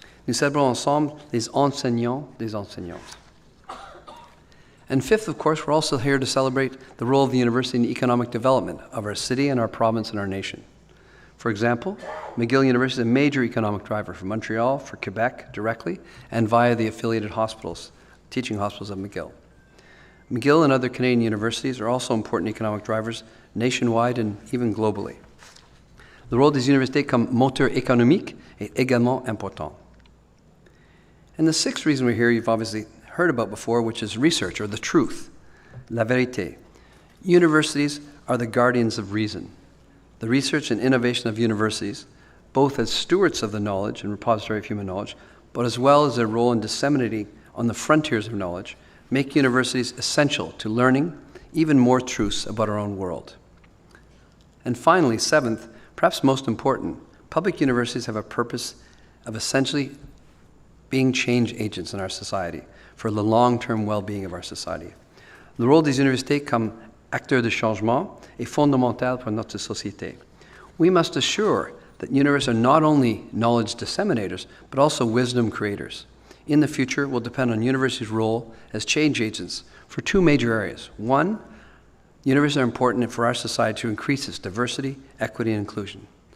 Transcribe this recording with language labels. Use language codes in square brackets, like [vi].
[fr] Nous célébrons ensemble les enseignants des enseignantes. [en] And fifth, of course, we're also here to celebrate the role of the university in the economic development of our city and our province and our nation. For example, McGill University is a major economic driver for Montreal, for Quebec directly, and via the affiliated hospitals, teaching hospitals of McGill. McGill and other Canadian universities are also important economic drivers nationwide and even globally. [fr] Le rôle des universités comme moteur économique est également important. [en] And the sixth reason we're here, you've obviously heard about before, which is research, or the truth, [fr] la vérité. [en] Universities are the guardians of reason. The research and innovation of universities, both as stewards of the knowledge and repository of human knowledge, but as well as their role in disseminating on the frontiers of knowledge, make universities essential to learning even more truths about our own world. And finally, seventh, perhaps most important, public universities have a purpose of essentially being change agents in our society for the long-term well-being of our society. [fr] Le rôle des universités comme acteurs de changement est fondamental pour notre société. [en] We must assure that universities are not only knowledge disseminators, but also wisdom creators. In the future, will depend on universities' role as change agents for 2 major areas. One, universities are important for our society to increase its diversity, equity, and inclusion.